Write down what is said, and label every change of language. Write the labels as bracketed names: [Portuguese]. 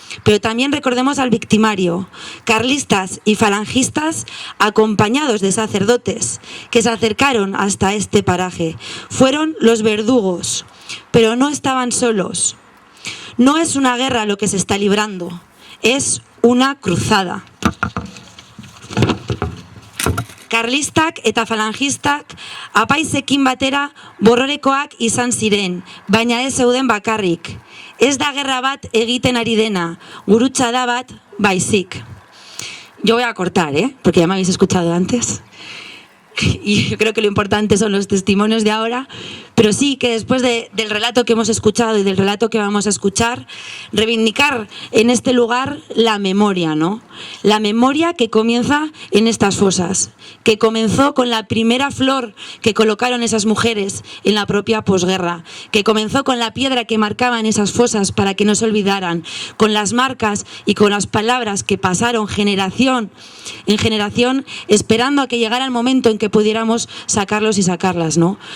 [Spanish] Pero también recordemos al victimario, carlistas y falangistas acompañados de sacerdotes que se acercaron hasta este paraje. Fueron los verdugos, pero no estaban solos. No es una guerra lo que se está librando, es una cruzada. [Basque] Karlistak eta falangistak apaizekin batera borrorekoak izan ziren, baina ez zeuden bakarrik. Ez da gerra bat egiten ari dena, gurutzada bat baizik. [Spanish] Yo voy a cortar, porque ya me habéis escuchado antes. Y yo creo que lo importante son los testimonios de ahora, pero sí que después del relato que hemos escuchado y del relato que vamos a escuchar, reivindicar en este lugar la memoria, ¿no? La memoria que comienza en estas fosas, que comenzó con la primera flor que colocaron esas mujeres en la propia posguerra, que comenzó con la piedra que marcaban esas fosas para que no se olvidaran, con las marcas y con las palabras que pasaron generación en generación, esperando a que llegara el momento en que pudiéramos sacarlos y sacarlas, ¿no?